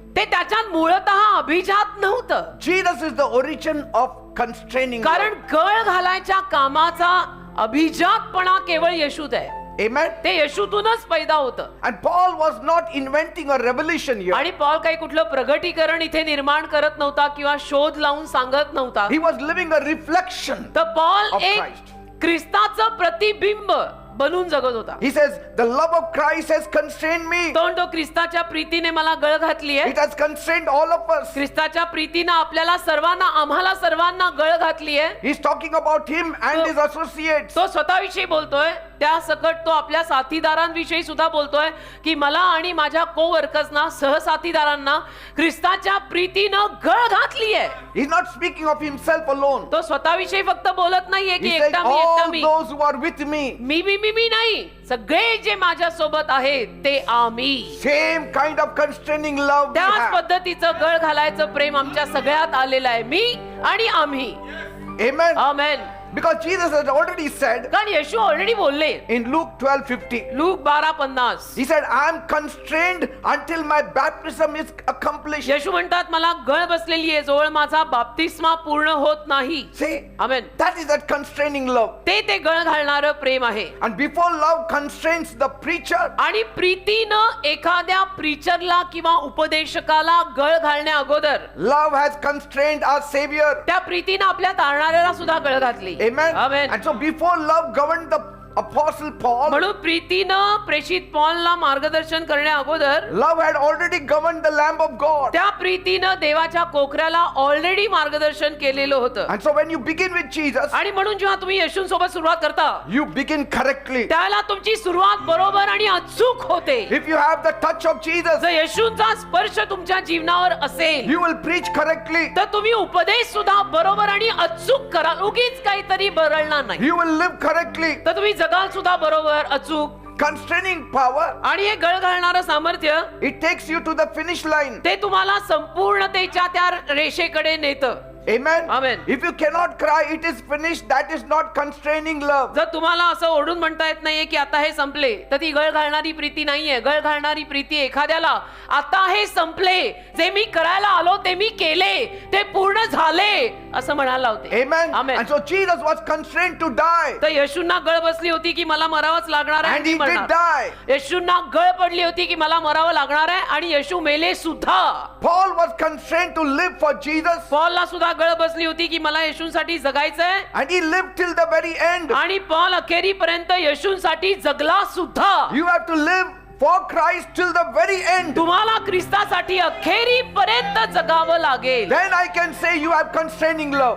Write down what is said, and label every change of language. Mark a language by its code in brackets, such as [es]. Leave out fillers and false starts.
[mr] ते त्याच्यात मूळतः अभिजात नव्हतं. [en] Jesus is the origin of constraining. [mr] कारण गळ घालायच्या कामाचा अभिजातपणा केवळ येशूत आहे. [en] Amen. [mr] ते येशूतूनच पैदा होतं. [en] And Paul was not inventing a revelation here. [mr] आणि पॉल काही कुठलं प्रगटीकरण इथे निर्माण करत नव्हता किंवा शोध लावून सांगत नव्हता. [en] He was living a reflection [mr] तर पॉल [en] of [mr] एक [en] Christ. [mr] ख्रिस्ताचं प्रतिबिंब बनून जगत होता. [en] He says, the love of Christ has constrained me. [mr] तो ख्रिस्ताच्या प्रीतीने मला गळ घातली आहे. [en] It has constrained all of us. [mr] ख्रिस्ताच्या प्रीतीनं आपल्याला सर्वांना, आम्हाला सर्वांना गळ घातली आहे. [en] He's talking about him and his associates. [mr] तो स्वतःविषयी बोलतोय. त्या सकट तो आपल्या साथीदारांविषयी सुद्धा बोलतोय की मला आणि माझ्या कोवर्कर्सना, सहसाथीदारांना ख्रिस्ताच्या प्रीतीनं गळ घातली आहे. [en] He's not speaking of himself alone. [mr] तो स्वतःविषयी फक्त बोलत नाहीये की [en] He says, [mr] एकटा मी, एकटा [en] all [mr] मी, [en] those who are with me, [mr] मी नाही, सगळे जे माझ्या सोबत आहेत ते आम्ही. [en] same kind of constraining love we [mr] त्याच [en] have. [mr] पद्धतीचं गळ घालायचं प्रेम आमच्या सगळ्यात आलेलं आहे. मी आणि आम्ही. [en] Amen. [mr] Amen. [en] Because Jesus has already said [mr] कारण येशू ऑलरेडी बोलले [en] in Luke 12:50. [mr] Look 12:50. [en] He said, I am constrained until my baptism is accomplished. [mr] येशू म्हणतात मला गळ बसलेली आहे जोवर माझा बाप्तिस्मा पूर्ण होत नाही. [en] See, [mr] amen. [en] that is that constraining love. [mr] ते गळ घालणारं प्रेम आहे. [en] And before love constrains the preacher, [mr] आणि प्रीतीनं एखाद्या प्रीचरला किंवा उपदेशकाला गळ घालण्या अगोदर [en] love has constrained our Savior. [mr] त्या प्रीतीनं आपल्या तारणाऱ्याला सुद्धा गळ घातली. [en] Amen. Amen. And so before love governed the Apostle Paul, [mr] म्हणून प्रीतीनं प्रेषित पॉलला मार्गदर्शन करण्या अगोदर [en] love had already governed the Lamb of God. [mr] त्या प्रीतीनं देवाच्या कोकऱ्याला ऑलरेडी मार्गदर्शन केलेलं होतं. [en] And so when you begin with Jesus, [mr] आणि म्हणून जेव्हा तुम्ही येशूंसोबत सुरुवात करता [en] you begin correctly. [mr] त्याला तुमची सुरुवात बरोबर आणि अचूक होते. [en] If you have the touch of Jesus, [mr] जर येशूंचा स्पर्श तुमच्या जीवनावर असेल [en] you will preach correctly. [mr] तर तुम्ही उपदेश सुद्धा बरोबर आणि अचूक कराल. उगीच काहीतरी बरळणार नाही. [en] You will live correctly. [mr] तर तुम्ही जगाल सुद्धा बरोबर अचूक. [en] Constraining power, [mr] आणि हे गळ घालणारं सामर्थ्य [en] it takes you to the finish line. [mr] ते तुम्हाला संपूर्णतेच्या त्या रेषेकडे नेतं. [en] Amen. Amen. If you cannot cry, it is finished. That is not constraining love. [mr] जर तुम्हाला असं ओढून म्हणता येत नाहीये की आता हे संपले तर ती गळ घालणारी प्रीती नाहीये. गळ घालणारी प्रीती एखाद्याला आता हे संपले, जे मी करायला आलो ते मी केले, ते पूर्ण झाले, असं म्हणायला होते. [en] Amen. Amen. And so Jesus was constrained to die. [mr] तर येशूंना गळ बसली होती की मला मरावंच लागणार आहे [en] And [mr] आणि [en] he [mr] मी [en] did [mr] मरणार. [en] die. [mr] येशूंना गळ पडली होती की मला मरावं लागणार आहे आणि येशू मेले सुद्धा. [en] Paul was constrained to live for Jesus. [mr] पॉलला सुद्धा गळ बसली होती की मला येशूंसाठी जगायचंय [en] And he lived till the very end. [mr] आणि पॉल अखेरीपर्यंत येशूंसाठी जगला सुद्धा. [en] You have to live for Christ till the very end. [mr] तुम्हाला ख्रिस्तासाठी अखेरीपर्यंत जगावं लागेल. [en] Then I can say you have constraining love.